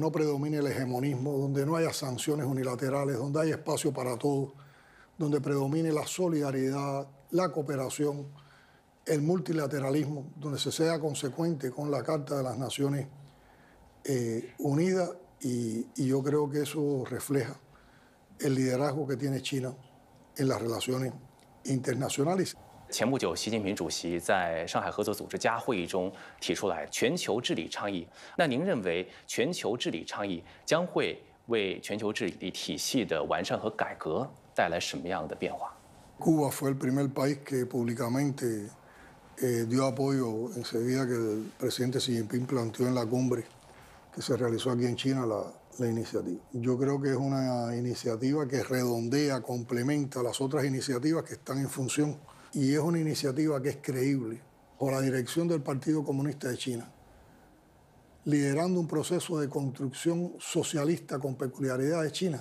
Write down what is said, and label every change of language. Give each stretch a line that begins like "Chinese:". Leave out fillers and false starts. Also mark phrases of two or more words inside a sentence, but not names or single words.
Spanish: no predomine el hegemonismo, donde no haya sanciones unilaterales, donde haya espacio para todos, donde predomine la solidaridad, la cooperación, el multilateralismo, donde se sea consecuente con la Carta de las Naciones Unidas, y yo creo que eso refleja el liderazgo que tiene China en las relaciones internacionales.
Chinese: 前不久，习近平主席在上海合作组织家会议中提出来全球治理倡议。那您认为全球治理倡议将会为全球治理体系的完善和改革带来什么样的变化？
Spanish: Cuba fue el primer país que públicamente dio apoyo enseguida que el presidente Xi Jinping planteó en la cumbre que se realizó aquí en China la iniciativa. Yo creo que es una iniciativa que redondea, complementa las otras iniciativas que están en función, y es una iniciativa que es creíble por la dirección del Partido Comunista de China, liderando un proceso de construcción socialista con peculiaridad de China.